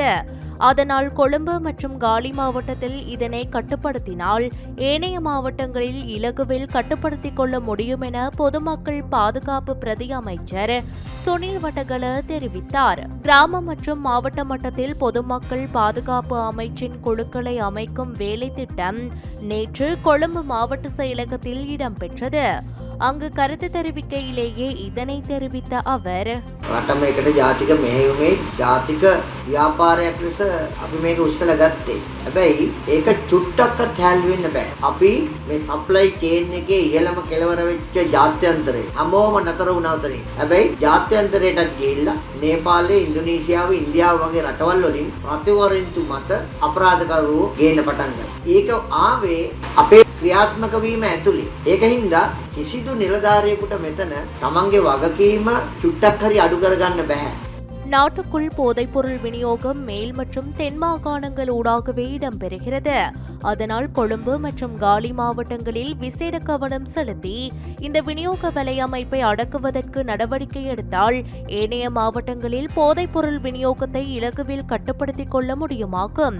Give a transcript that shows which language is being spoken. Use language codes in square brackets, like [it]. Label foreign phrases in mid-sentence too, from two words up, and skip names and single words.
[ta] அதனால் கொழும்பு மற்றும் காலி மாவட்டத்தில் இதனை கட்டுப்படுத்தினால் ஏனைய மாவட்டங்களில் இலகுவில் கட்டுப்படுத்திக் கொள்ள முடியும் என பொதுமக்கள் பாதுகாப்பு பிரதி அமைச்சர் சுனில் வட்டகல தெரிவித்தார். கிராம மற்றும் மாவட்ட மட்டத்தில் பொதுமக்கள் பாதுகாப்பு அமைச்சின் குழுக்களை அமைக்கும் வேலை திட்டம் நேற்று கொழும்பு மாவட்ட செயலகத்தில் இடம்பெற்றது. அங்கு கருத்து தெரிவிக்கையிலேயே இதனை தெரிவித்த அவர், [si] රට මේකට ජාතික මෙහෙයුමේ ජාතික ව්‍යාපාරයක් ලෙස අපි මේක උස්සලා ගත්තේ. හැබැයි ඒක චුට්ටක්වත් හැල් වෙන්න බෑ. අපි මේ [en] supply chain [si] එකේ ඉහළම කෙළවර වෙච්ච ජාත්‍යන්තරේ හැමෝම නතර වුණා උතරින්. හැබැයි ජාත්‍යන්තරයටත් ගිහිල්ලා නේපාලේ, ඉන්දුනීසියාව, ඉන්දියාව වගේ රටවල් වලින් ප්‍රතිවරින්තු මත අපරාධකරුවෝ ගේන්න පටන් ගත්තා. ඒක ආවේ අපේ ක්‍රියාත්මක වීම ඇතුලේ. ඒක හින්දා කිසිදු නිලධාරියෙකුට මෙතන තමන්ගේ වගකීම චුට්ටක් හරි අඩු කරගන්න බෑ. [ta] நாட்டுக்குள் போதைப்பொருள் விநியோகம் மேல் மற்றும் தென் மாகாணங்கள் ஊடாகவே இடம்பெறுகிறது. அதனால் கொழும்பு மற்றும் காலி மாவட்டங்களில் விசேட கவனம் செலுத்தி இந்த விநியோக வலையமைப்பை அடக்குவதற்கு நடவடிக்கை எடுத்தால் ஏனைய மாவட்டங்களில் போதைப்பொருள் விநியோகத்தை இலகுவில் கட்டுப்படுத்திக் கொள்ள முடியுமாகும்.